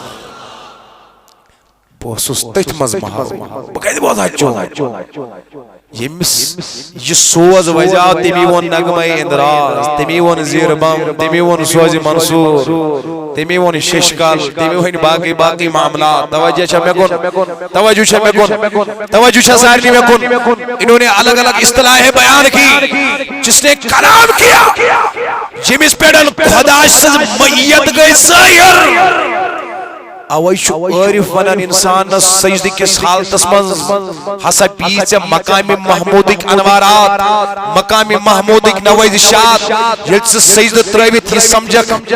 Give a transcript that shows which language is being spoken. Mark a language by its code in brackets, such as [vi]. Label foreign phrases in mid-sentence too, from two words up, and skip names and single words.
[ks] بہٕ کتہِ بوزہا چون ییٚمِس یہِ سوز وزیاو تٔمی ووٚن نغمے اندراز تٔمی ووٚن زیٖر بم تٔمی ووٚن سوزِ منصوٗر تٔمی ووٚن ششکل تٔمی ؤنۍ باقٕے معاملات توجہ چھا مےٚ کُن توجہ چھا سارنٕے مےٚ کُن [ur] انہوں نے الگ الگ اصطلاحیں بیان کی جس نے کلام کیا [ks] ییٚمِس پٮ۪ٹھ خدا سٕنٛز معیت گٔے ظٲہِر اوے چھُ عٲرِف ونان انسانس سجدٕ کِس حالتس منٛز ہسا پی ژےٚ مقامِ محموٗدٕکۍ انوارات مقامِ محموٗدٕکۍ نوٲزِشات ییٚلہِ ژٕ سجدٕ ترٲوِتھ یہِ سمجھکھ